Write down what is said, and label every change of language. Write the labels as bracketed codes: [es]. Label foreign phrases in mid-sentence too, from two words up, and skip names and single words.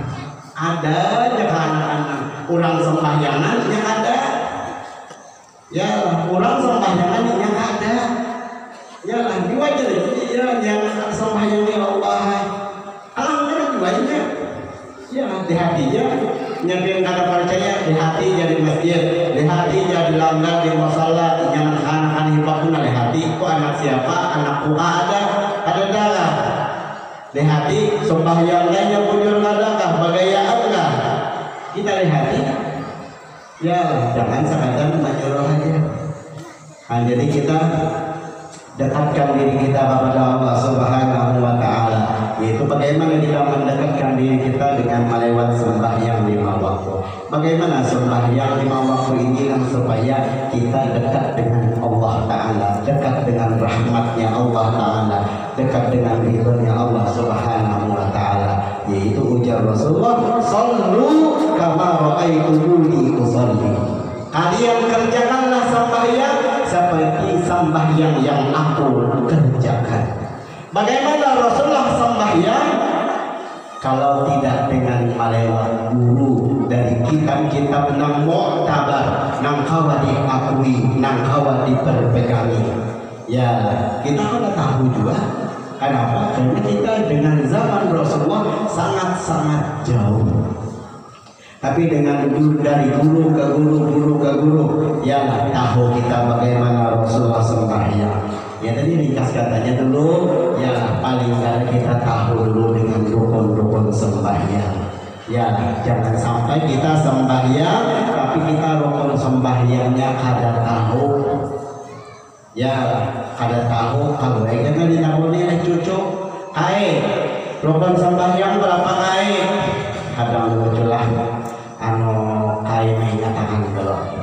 [id] ada aja anak-anak orang sembahyangan yang ada ya orang sembahyangan yang ada ya lah diwajar ya yang sembahyang ya Allah alhamdulillah diwajar ya di hatinya yang kada percaya di hati jadi masjid di hati jadi langgar di musala jangan anak-anak anak siapa, anakku ada darah. [bjn] Di hati sembahyangnya bujur adakah, bagayaankah? Kita lihati. [id] Ya, jangan sekadar menyuruh aja. Nah, jadi kita dekatkan diri kita kepada Allah [ar] Subhanahu wa Ta'ala, [id] yaitu bagaimana kita mendekatkan diri kita dengan melewat sembahyang 5 waktu. Bagaimana sembahyang 5 waktu ini supaya kita dekat dengan Allah Ta'ala, dekat dengan rahmatnya Allah Ta'ala, dekat dengan ridhonya Allah [ar] Subhanahu wa Ta'ala, [id] yaitu ujar Rasulullah, [ar] "Shallu kama ra'aitumuni usolli." [id] Kalian kerjakanlah sembahyang seperti sembahyang yang aku kerjakan. Bagaimana Rasulullah sembahyang? Kalau tidak dengan melewat guru dari kitab-kitab nang mu'tabar, nang kawa diakui, nang kawa diperpegangi. Ya, kita sudah tahu juga. Kenapa? Karena kita dengan zaman Rasulullah sangat-sangat jauh. Tapi dengan dari guru ke guru, ya tahu kita bagaimana Rasulullah sembahyang. Ya tadi ringkas katanya dulu, ya paling kali kita tahu dulu dengan rukun-rukun sembahyang. Ya jangan sampai kita sembahyang, tapi kita rukun sembahyangnya [bjn] kada tahu. [id] Ya [bjn] kada tahu, [id] kalau karena dinabuni oleh cucu, rukun sembahyang berapa kadang muncullah menyatakan kalau